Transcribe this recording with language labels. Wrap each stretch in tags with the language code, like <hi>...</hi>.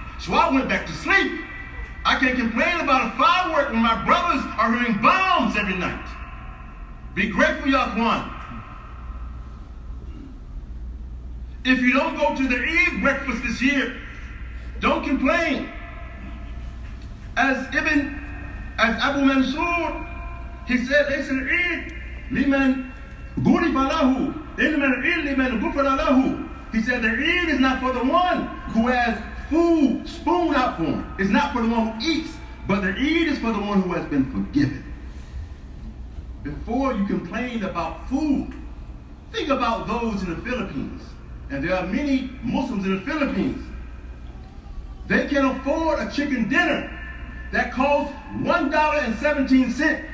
<en>So I went back to sleep. I can't complain about a firework when my brothers are hearing bombs every night. Be grateful, Ya Akhwan. If you don't go to the Eid breakfast this year, don't complain. As Abu Mansur, he said,</en> <ar>ليس العيد لمن غرف له إنما العيد لمن غفر له.</ar> <en>He said the Eid is not for the one who has food spoon out for him. It's not for the one who eats, but the Eid is for the one who has been forgiven. Before you complain about food, think about those in the Philippines. And there are many Muslims in the Philippines. They can afford a chicken dinner that costs $1.17.</en>